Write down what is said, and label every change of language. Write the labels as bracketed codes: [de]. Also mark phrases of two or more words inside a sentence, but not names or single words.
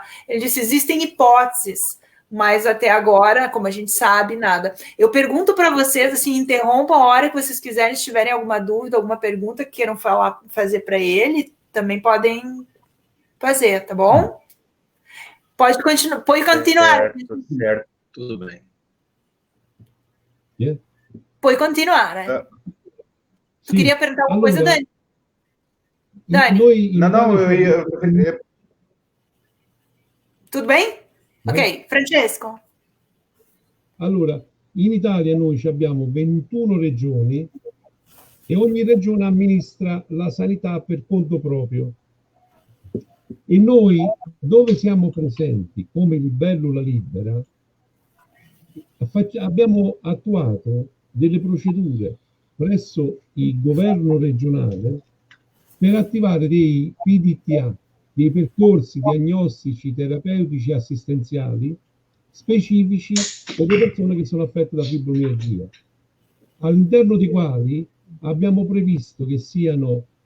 [pt] Ele disse, existem hipóteses, mas até agora, como a gente sabe, nada. Eu pergunto para vocês, assim, interrompam a hora que vocês quiserem, se tiverem alguma dúvida, alguma pergunta que queiram fazer para ele, também podem fazer, tá bom? Pode continuar. Certo. Tudo bem. Yeah. [it] Puoi continuare. [pt] Tu queria perguntar alguma coisa, Dani? Dani? Não, Tudo bem? Ok, Francesco. [it] Allora, in Italia noi abbiamo 21 regioni e ogni regione amministra la sanità per conto proprio. E noi, dove siamo presenti come Libellula Libera, abbiamo attuato delle procedure presso il governo regionale per attivare dei PDTA, dei percorsi diagnostici, terapeutici e assistenziali specifici per le persone che sono affette da fibromialgia, all'interno dei quali abbiamo previsto che siano